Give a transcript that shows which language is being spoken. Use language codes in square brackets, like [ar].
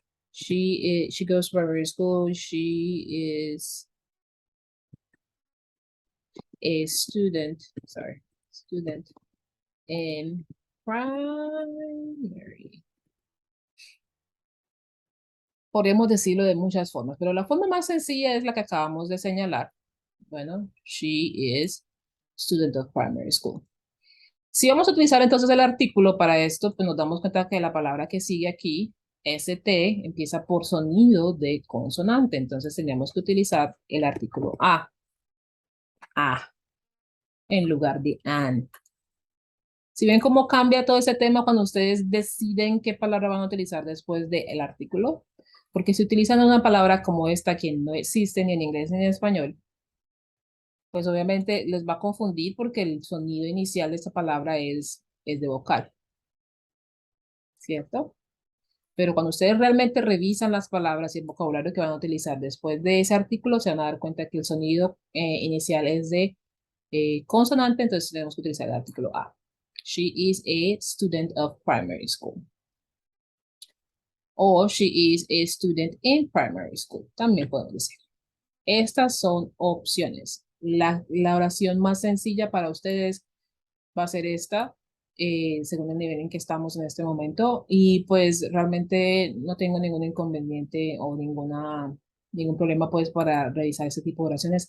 [en] She goes to primary school. She is a student, sorry, student in primary. [es] Podemos decirlo de muchas formas, pero la forma más sencilla es la que acabamos de señalar. [en] Bueno, she is student of primary school. [es] Si vamos a utilizar entonces el artículo para esto, pues nos damos cuenta que la palabra que sigue aquí, ST, empieza por sonido de consonante. Entonces tenemos que utilizar el artículo a, en lugar de an. Si ven cómo cambia todo ese tema cuando ustedes deciden qué palabra van a utilizar después del artículo, porque si utilizan una palabra como esta que no existe ni en inglés ni en español, pues obviamente les va a confundir porque el sonido inicial de esta palabra es de vocal, ¿cierto? Pero cuando ustedes realmente revisan las palabras y el vocabulario que van a utilizar después de ese artículo, se van a dar cuenta que el sonido inicial es de consonante, entonces tenemos que utilizar el artículo a. [en] She is a student of primary school. O she is a student in primary school. [es] También podemos decir. Estas son opciones. La oración más sencilla para ustedes va a ser esta, según el nivel en que estamos en este momento. Y pues realmente no tengo ningún inconveniente o ningún problema pues para realizar este tipo de oraciones.